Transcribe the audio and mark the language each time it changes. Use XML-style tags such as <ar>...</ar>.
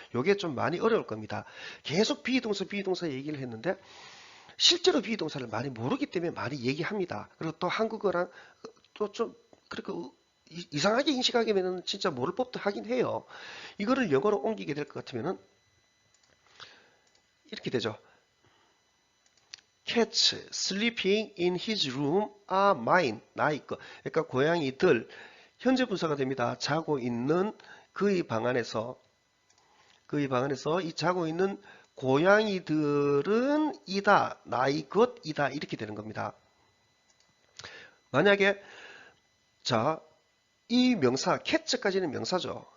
<ko>이게 좀 많이 어려울 겁니다. 계속 비동사 얘기를 했는데 실제로 비동사를 많이 모르기 때문에 많이 얘기합니다. 그리고 또 한국어랑 또 좀 그렇게 이상하게 인식하게 되면 진짜 모를 법도 하긴 해요. 이거를 영어로 옮기게 될 것 같으면은 이렇게 되죠.</ko> <en>Cats sleeping in his room are mine.</en> <ko>나의 거. 그러니까 고양이들 현재 분사가 됩니다. 자고 있는 그의 방 안에서 이 자고 있는 고양이들은 이다. 나의 것이다. 이렇게 되는 겁니다. 만약에 자, 이 명사 cat까지는 명사죠.</ko>